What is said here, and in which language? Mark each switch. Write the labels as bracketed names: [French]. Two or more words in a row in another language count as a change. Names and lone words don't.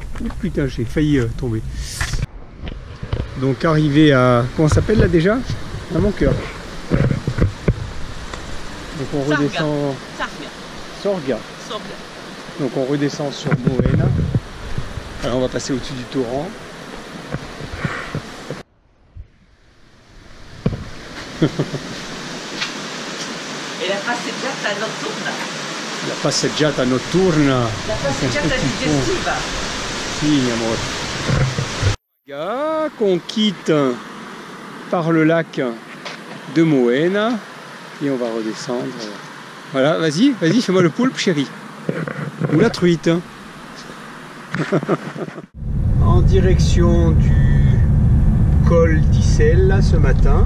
[French] Oh, putain, j'ai failli tomber. Donc arrivé à, comment ça s'appelle là déjà? À mon cœur. Donc on redescend Sorga. Donc on redescend sur Moën. Alors on va passer au-dessus du torrent. [Italian] E la passeggiata notturna. La passeggiata notturna. La passeggiata digestiva. Si, amore. [French] Qu'on quitte par le lac de Moën et on va redescendre. Voilà, vas-y, vas-y, fais-moi le poulpe, chérie. Ou la truite. En direction du col d'Issel ce matin.